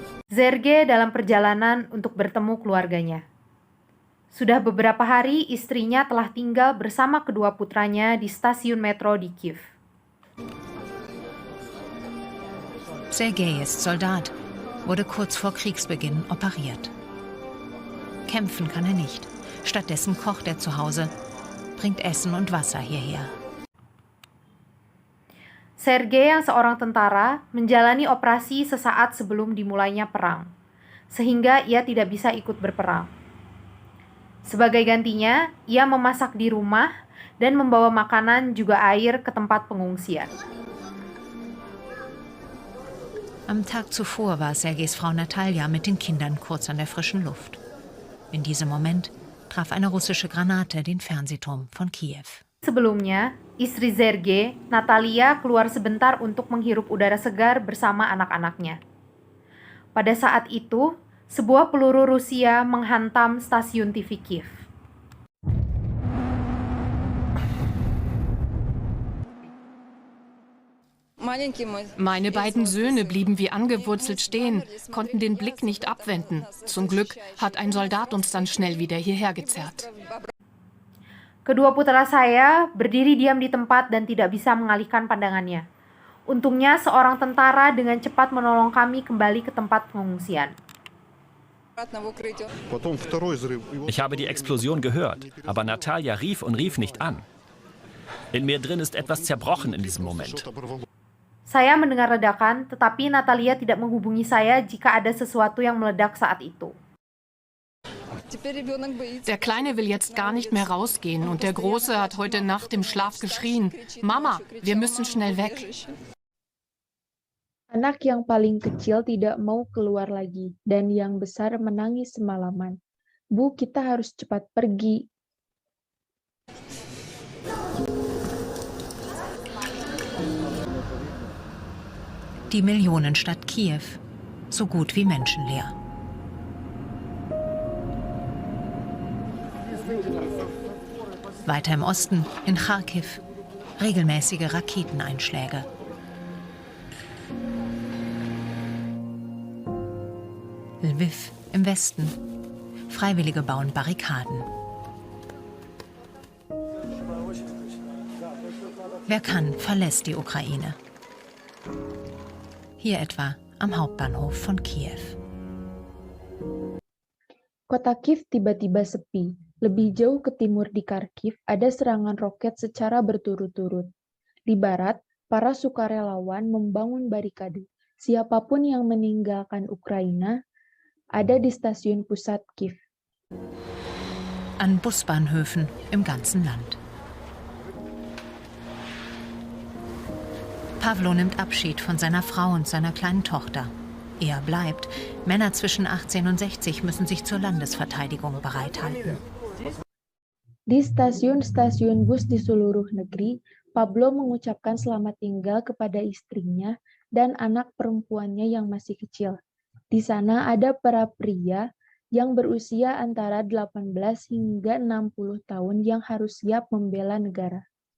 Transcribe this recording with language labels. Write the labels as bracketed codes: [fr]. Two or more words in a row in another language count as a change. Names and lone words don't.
[id] Sergei dalam perjalanan untuk bertemu keluarganya. Sudah beberapa hari istrinya telah tinggal bersama kedua putranya di stasiun metro di Kiew. [de] Sergei ist Soldat, wurde kurz vor Kriegsbeginn operiert. Kämpfen kann er nicht. Stattdessen kocht er zu Hause, bringt Essen und Wasser hierher. [id] Sergei yang seorang tentara menjalani operasi sesaat sebelum dimulainya perang, sehingga ia tidak bisa ikut berperang. Sebagai gantinya, ia memasak di rumah dan membawa makanan juga air ke tempat pengungsian. [de] Am Tag zuvor war Sergejs Frau Natalia mit den Kindern kurz an der frischen Luft. In diesem Moment traf eine russische Granate den Fernsehturm von Kiew. [id] Sebelumnya, istri Sergei, Natalia, keluar sebentar untuk menghirup udara segar bersama anak-anaknya. Pada saat itu, sebuah peluru Rusia menghantam stasiun TV Kiev. [de] Meine beiden Söhne blieben wie angewurzelt stehen, konnten den Blick nicht abwenden. Zum Glück hat ein Soldat uns dann schnell wieder hierher gezerrt. [id] Kedua putra saya berdiri diam di tempat dan tidak bisa mengalihkan pandangannya. Untungnya seorang tentara dengan cepat menolong kami kembali ke tempat pengungsian. [de] Ich habe die Explosion gehört, aber Natalia rief und rief nicht an. In mir drin ist etwas zerbrochen in diesem Moment. [id] Saya mendengar ledakan, tetapi Natalia tidak menghubungi saya jika ada sesuatu yang meledak saat itu. [de] Der Kleine will jetzt gar nicht mehr rausgehen und der Große hat heute Nacht im Schlaf geschrien: Mama, wir müssen schnell weg. [id] Anak yang paling kecil tidak mau keluar lagi, dan yang besar menangis semalaman. Bu, kita harus cepat pergi. [de] Die Millionenstadt Kiew, so gut wie menschenleer. Weiter im Osten, in Charkiw, regelmäßige Raketeneinschläge. Lviv im Westen. Freiwillige bauen Barrikaden. Wer kann, verlässt die Ukraine. Hier etwa am Hauptbahnhof von Kiew. [id] Kota Kiev tiba-tiba sepi. Lebih jauh ke timur di Kharkiv ada serangan roket secara berturut-turut. Di barat, para sukarelawan membangun barikade. Siapapun yang meninggalkan Ukraina ada di stasiun pusat Kiev. [de] An Busbahnhöfen im ganzen Land. Pawlo nimmt Abschied von seiner Frau und seiner kleinen Tochter. Er bleibt. Männer zwischen 18 und 60 müssen sich zur Landesverteidigung bereithalten. [id] Di stasiun-stasiun bus di seluruh negeri, Pablo mengucapkan selamat tinggal kepada istrinya dan anak perempuannya yang masih kecil. Di sana ada para pria yang berusia antara 18 hingga 60 tahun yang harus siap membela negara.